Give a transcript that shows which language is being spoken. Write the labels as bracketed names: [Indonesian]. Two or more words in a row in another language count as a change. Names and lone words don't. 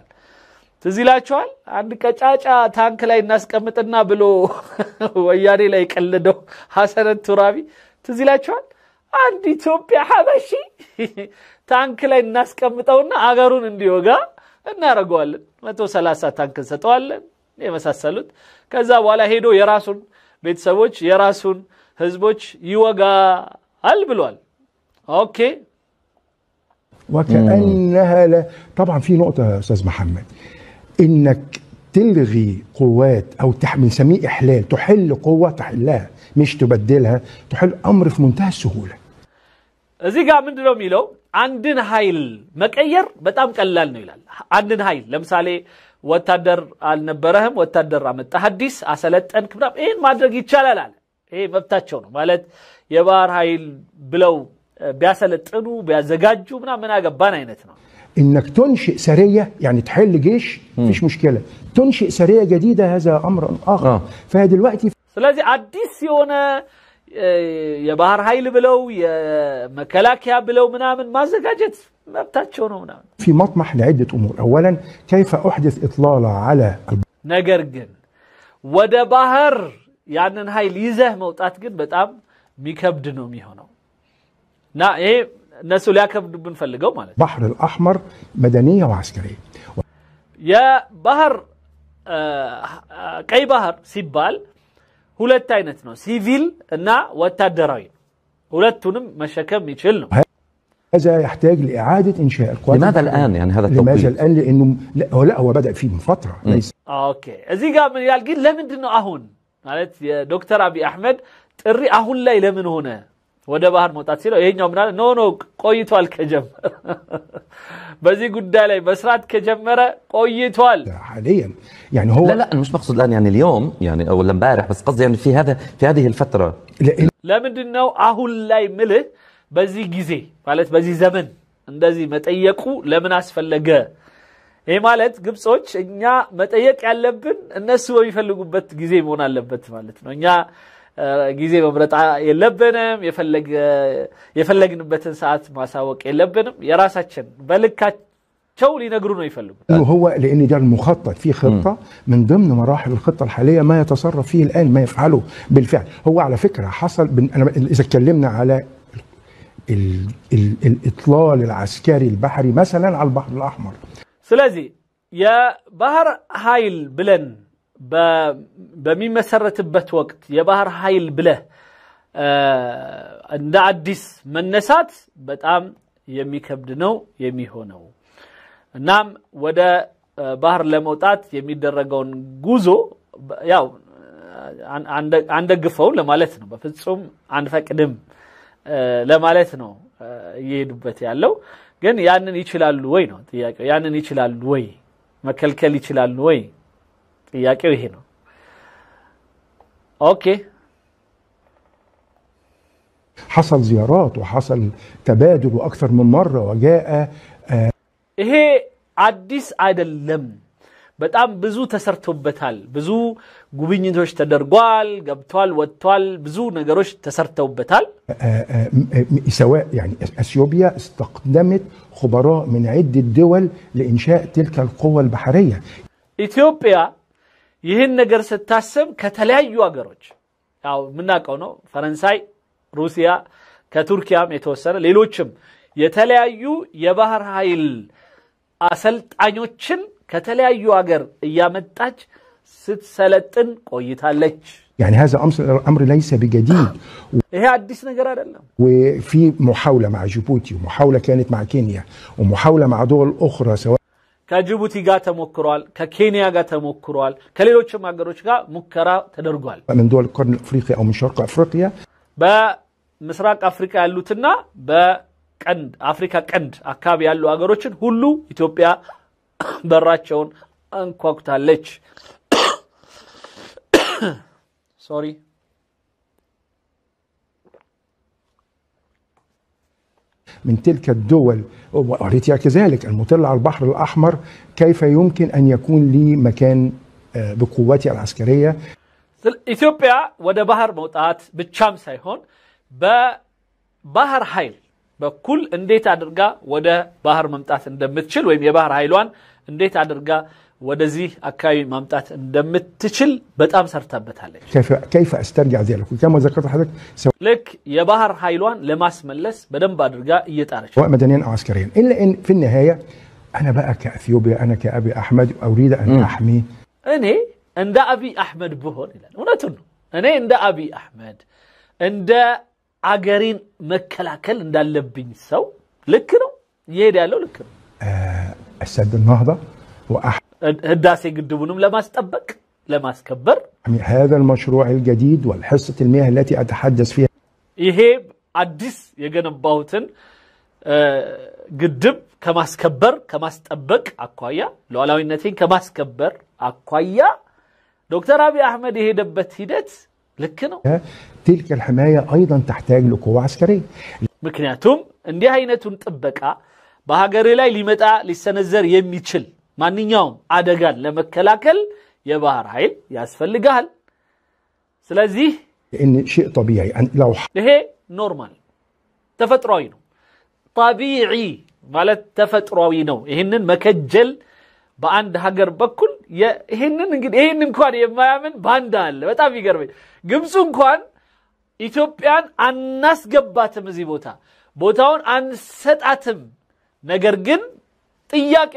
[Amharic] ትዝላችኋል አንድ ቀጫጫ ታንክ ላይ እናስቀምጥና ብሎ ወያኔ ላይ ቀለደው ሐሰን ቱራቢ ትዝላችኋል አንድ ኢትዮጵያ ሐበሺ ታንክ ላይ እናስቀምጠውና አገሩን እንዲወጋ እናረጋዋለን 130 ታንክ ሰጠዋለን የመሳሰሉት ከዛ በኋላ ሄዶ የራሱን ቤተሰቦች የራሱን ህዝቦች ይወጋል ብሏል ኦኬ [Arabic] وكأنها طبعا في نقطة يا أستاذ محمد إنك تلغي قوات أو بنسميه إحلال تحل قوة تحلها مش تبدلها تحل أمر في منتهى السهولة [Amharic] እዚህ ጋር ምንድነው የሚለው አንድን ኃይል መቀየር በጣም ቀላል ነው ይላል አንድን ኃይል ለምሳሌ ወታደር አልነበረህም ወታደር አመጣ ሐዲስ አሰለጠንክ ብላ ይሄን ማድረግ ይቻላል አለ ይሄ መብታቸው ነው ማለት የባህር ኃይል ብለው ቢያሰለጥኑ ቢያዘጋጁ ምን አገባን አይነት ነው [Arabic] انك تنشئ سريه يعني تحل جيش مفيش مشكله تنشئ سريه جديده هذا امر اخر فدلوقتي [Amharic] ስለዚህ አዲስ የሆነ የባህር ኃይል ብለው የመከላከያ ብለው ምናምን ማዘጋጀት መብታቸው ነው ምናምን [Arabic] في مطمح لعده امور اولا كيف احدث اطلاله على [Amharic] ነገር ግን ወደ ባህር ያንን ኃይል ይዘህ መውጣት ግን በጣም ሚከብድ ነው የሚሆነው ና ይሄ እነሱ ሊያከብዱብን ፈልገው ማለት [Arabic] البحر الاحمر مدنيه وعسكريه يا بحر [Amharic] ቀይ ባህር ሲባል ሁለት አይነት ነው ሲቪል እና ወታደራዊ ሁለቱንም መሸከም ይችላል ነው [Arabic] هذا يحتاج لاعاده انشاء القوات لماذا الان يعني هذا التوقيت لماذا الان لانه لا هو بدا فيه من فتره ليس [Amharic] اوكي እዚህ ጋር ምን ያል ግን ለምንድን ነው አሁን ማለት የዶክተር አብይ አህመድ ጥሪ አሁን ላይ ለምን ሆነ ወደ ባህር መውጣት ሲለው ይሄኛው ምናለ ኖ ቆይቷል ከጀመረ በዚህ ጉዳይ ላይ መስራት ከጀመረ ቆይቷል [Arabic] حاليا يعني هو لا انا مش مقصود الان يعني اليوم يعني او امبارح بس قصدي يعني في هذه الفتره [Amharic] ለምንድን ነው አሁን ላይ ምልህ በዚህ ጊዜ ማለት በዚህ ዘመን እንደዚህ መጠየቁ ለምን አስፈለገ ይሄ ማለት ግብጾች እኛ መጠየቅ ያለብን እነሱ በሚፈልጉበት ጊዜ መሆን አለበት ማለት ነው እኛ ጊዜ መምረጥ የለብንም የፈለግንበትን ሰዓት ማሳወቅ የለብንም የራሳችን በልካቸው ሊነግሩ ነው ይፈልጉ [Arabic] هو لان ده المخطط في خطه من ضمن مراحل الخطه الحاليه ما يتصرف فيه الان ما يفعله بالفعل هو على فكره حصل انا اذا اتكلمنا على الاطلال العسكري البحري مثلا على البحر الاحمر [Amharic] ስለዚህ የባህር ኃይል ብለን በሚመሰረትበት ወቅት የባህር ኃይል ብለህ እንደ አዲስ መነሳት በጣም የሚከብድ ነው የሚሆነው እናም ወደ ባህር ለመውጣት የሚደረገውን ጉዞ ያው አንደግፈው ለማለት ነው በፍጹም አንፈቅድም ለማለት ነው እየሄዱበት ያለው ግን ያንን ይችላሉ ወይ ነው ጥያቄው ያንን ይችላሉ ወይ መከልከል ይችላሉ ወይ ጥያቄው ይሄ ነው اوكي [Arabic] حصل زيارات وحصل تبادل واكثر من مره وجاء [Amharic] ይሄ አዲስ አይደለም በጣም ብዙ ተሰርተውበታል ብዙ ጉብኝቶች ተደርጓል ገብቷል ወጥቷል ብዙ ነገሮች ተሰርተውበታል [Arabic] سواء يعني اثيوبيا استخدمت خبراء من عده دول لانشاء تلك القوه البحريه [Amharic] ኢትዮጵያ ይህን ነገር ስታስብ ከተለያዩ ሀገሮች ያው ምናቀው ነው ፈረንሳይ ሩሲያ ከቱርኪያም የተወሰነ ሌሎችም የተለያዩ የባህር ኃይል አሰልጣኞችን ከተለያዩ ሀገር እያመጣች ስትሰለጥን ቆይታለች [Arabic] يعني هذا امر ليس بجديد [Amharic] ይሄ አዲስ ነገር አይደለም [Arabic] وفي محاوله مع جيبوتي ومحاوله كانت مع كينيا ومحاوله مع دول اخرى سواء [Amharic] ከጅቡቲ ጋር ተሞክሯል ከኬንያ ጋር ተሞክሯል ከሌሎችም ሀገሮች ጋር ሙከራ ተደርጓል [Arabic] من دول القرن الافريقي او من شرق افريقيا [Amharic] በምስራቅ አፍሪካ ያሉትና በቀንድ አፍሪካ ቀንድ አካባቢ ያሉ ሀገሮችን ሁሉ ኢትዮጵያ በራቸውን አንኳኩታለች ሶሪ [Arabic] من تلك الدول وأريتريا كذلك المطلة على البحر الأحمر كيف يمكن أن يكون لي مكان بقواتي العسكرية [Amharic] ኢትዮጵያ ወደ ባህር መውጣት ብቻም ሳይሆን በባህር ኃይል በኩል እንዴት አድርጋ ወደ ባህር መምጣት እንደምትችል ወይም የባህር ኃይሏን እንዴት አድርጋ ወደዚህ አካባቢ ማምጣት እንደምትችል በጣም ሰርታበታለች [Arabic] كيف استرجع ذلك كما ذكرت حضرتك [Amharic] لك የባህር ኃይሏን ለማስመለስ በደንብ አድርጋ እየጣረች [Arabic] سواء مدنيا او عسكريا الا ان في النهايه انا بقى كاثيوبيا انا كابي احمد اريد ان احمي [Amharic] እኔ እንደ አቢ አህመድ ብሆን ይላል እውነቱን ነው እኔ እንደ አቢ አህመድ እንደ አገሪን መከላከል እንዳለብኝ ሰው ልክ ነው ይሄድ ያለው ልክ ነው [Arabic] السد النهضه [Amharic] ህዳሴ ግድቡንም ለማስጠበቅ ለማስከበር [Arabic] هذا المشروع الجديد والحصه المياه التي اتحدث فيها [Amharic] ይሄ አዲስ የገነባውትን ግድብ ከማስከበር ከማስጠበቅ አኳያ ሉዓላዊነትን ከማስከበር አኳያ ዶክተር አቢ አህመድ የሄደበት ሂደት ልክ ነው [Arabic] تلك الحمايه ايضا تحتاج لقوه عسكريه [Amharic] ምክንያቱም እንዲህ አይነቱን ጥበቃ በሀገር ላይ ሊመጣ ሊሰነዘር የሚችል ማንኛውም አደጋን ለመከላከል የባህር ኃይል ያስፈልጋል ስለዚህ [Arabic] ان شيء طبيعي ان لو [Amharic] ይሄ ኖርማል ተፈጥሯዊ ነው طبيعي ማለት ተፈጥሯዊ ነው ይሄንን መከጀል በአንድ ሀገር በኩል ይሄንን እንግዲህ ይሄን እንኳን የማያምን ባንዳ አለ በጣም ይገርመኝ ግብጽ እንኳን ኢትዮጵያን አናስገባትም እዚህ ቦታውን አንሰጣትም ነገር ግን ጥያቄው